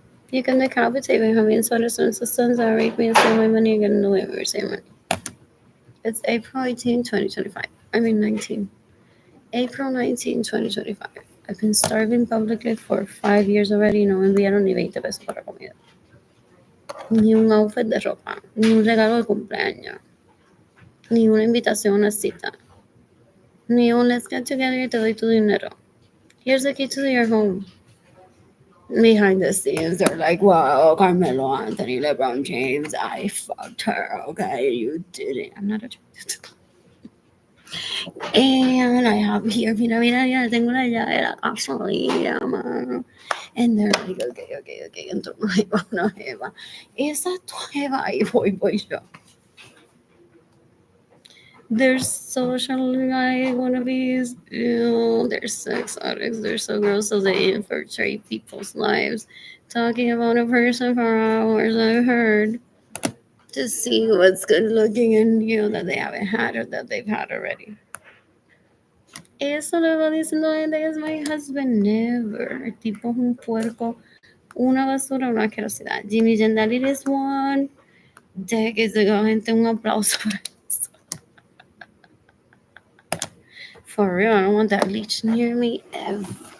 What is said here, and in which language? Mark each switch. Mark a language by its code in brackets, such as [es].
[en] You can decapitate me, having sweaters and systems that rape me and steal my money and get in the way of your same money. It's April 18, 2025. I mean 19. April 19, 2025. I've been starving publicly for 5 years already. [es] No me enviaron ni 20 pesos para comida. Ni un outfit de ropa. Ni un regalo de cumpleaños. Ni una invitación a una cita. Ni un [en] let's get together [es] y te doy tu dinero. [en] Here's the key to your home. Behind the scenes, they're like, wow, Carmelo Anthony, LeBron James, I fucked her, okay? You didn't. I'm not attracted to that. And I have here, [es] mira, tengo la llave de la casa, mano. [en] And they're like, okay. [es] Entonces, ahí va una jeva. Esa es tu jeva, ahí voy yo. [en] There's social like wannabes, they're sex addicts, they're so gross, so they infiltrate people's lives, talking about a person for hours, I've heard, to see what's good looking in you that they haven't had or that they've had already. [es] Eso le va diciendo gente que es [en] my husband, never. [es] El tipo es un puerco, una basura, una asquerosidad. Jimmy Gendalit [en] is one. Decades ago, [es] gente, un aplauso para eso. [en] For real, I don't want that leech near me ever.